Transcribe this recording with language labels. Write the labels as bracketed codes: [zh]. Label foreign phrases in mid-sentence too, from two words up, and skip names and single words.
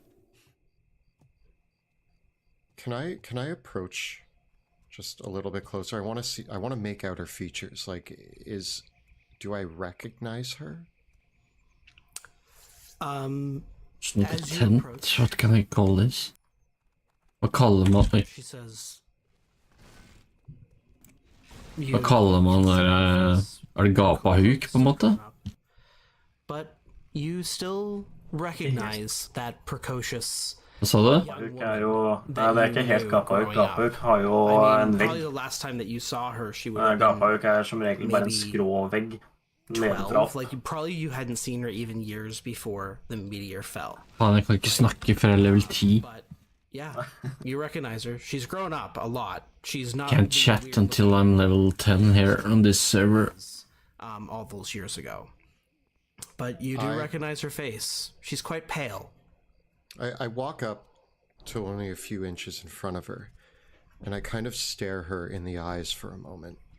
[en] Can I approach just a little bit closer? I want to make out her features. Like, do I recognize her? It's not a As you tent. approach- What can I call this? [no] Hva kaller man [en] She says... [no] Hva kaller man det gapahuk, på en måte? [en] But you still recognize that precocious [no] Hva sa du? [en] young [no] Gapahuk [en] woman [no] det [en] that [no] er [en] you [no] ikke helt [en] knew [no] gapahuk. [en] growing up. [no] Gapahuk har jo [en] I [no] en [en] mean, probably [no] vegg. [en] the last time that you saw her, she would have been [no] Gapahuk er som regel bare en [en] maybe [no] skrå vegg. [en] 12. [no] Nedenfra. [en] Like, you hadn't seen her even years before the meteor fell. [no] Faen, jeg kan ikke snakke før jeg er level 10. [en] But yeah, you recognize her. She's grown up a lot. She's not Can't the chat weird until looking I'm level 10 here on this server. all those years ago. But you do recognize her face. She's quite pale. I walk up to only a few inches in front of her, and I kind of stare her in the eyes for a moment.